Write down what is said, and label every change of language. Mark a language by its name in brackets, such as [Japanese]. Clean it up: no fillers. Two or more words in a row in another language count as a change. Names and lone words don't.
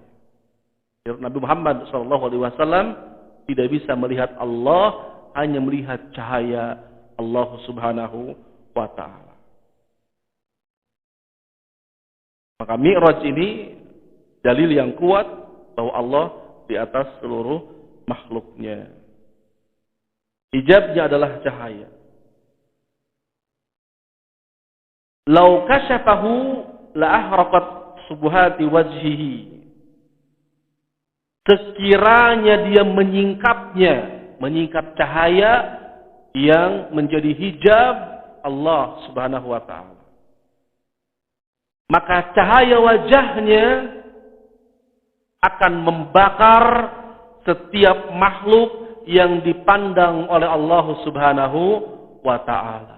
[Indonesian] Nabi Muhammad SAW tidak bisa melihat Allah, hanya melihat cahaya Allah [Arabic] سبحانه وتعالى. [Indonesian] Maka Mi'raj ini dalil yang kuat bahwa Allah di atas seluruh makhluknya. Hijabnya adalah cahaya. [Arabic] لو كشفه لأحرقت سبحات وجهه. [Indonesian] Sekiranya dia menyingkap cahaya yang menjadi hijab Allah [Arabic] سبحانه وتعالى, [Indonesian] maka cahaya wajahnya akan membakar setiap makhluk yang dipandang oleh Allah [Arabic] سبحانه وتعالى.